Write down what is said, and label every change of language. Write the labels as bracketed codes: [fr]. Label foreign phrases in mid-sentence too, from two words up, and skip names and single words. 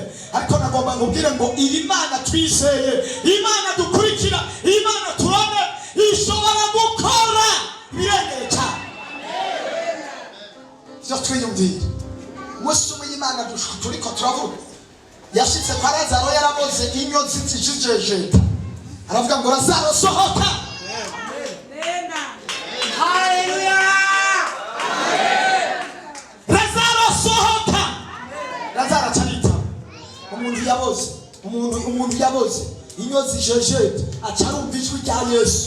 [rn] Ariko nagomba nkubwire ngo iyi Mana twizeye, Imana dukurikira, Imana turone, ishobora gukora ibirengeye cyane ibyo twiyumvira. Umunsi umwe Imana turiko turavuga, yashitse kwa Lazaro yaraboze inyozi zijejeta, aravuga ngo Lazaro sohoka. Haleluya. Lazaro sohoka. Lazaro acharita. Umuntu yaboze inyozi zijejeta, acharumva ijwi rya Yesu.